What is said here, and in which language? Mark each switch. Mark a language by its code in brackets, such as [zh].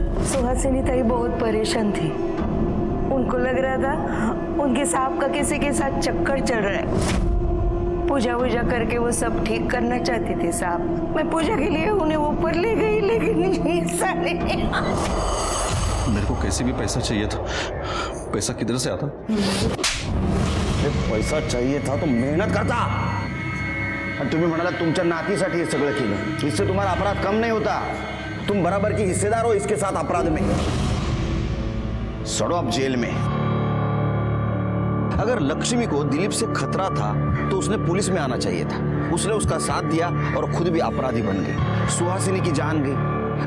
[hi] सुहासिनी ताई बहुत परेशान थी। उनको लग रहा था उनके सांप का किसी के साथ चक्कर चल रहा है। पूजा वूजा करके वो सब ठीक करना चाहती थी साहब। मैं पूजा के लिए उन्हें ऊपर ले गई, लेकिन साले मेरे को कैसे भी पैसा चाहिए था। पैसा किधर से आता? पैसा चाहिए था तो मेहनत करता। [mr] आणि तुम्ही म्हणाला तुमच्या नातीसाठी हे सगळं केलं। [hi] इससे तुम्हारा अपराध कम नहीं होता। तुम बराबर की हिस्सेदार हो इसके साथ अपराध में। सड़ो अब जेल में। अगर लक्ष्मी को दिलीप से खतरा था तो उसने पुलिस में आना चाहिए था। उसने उसका साथ दिया और खुद भी अपराधी बन गई। सुहासिनी की जान गई।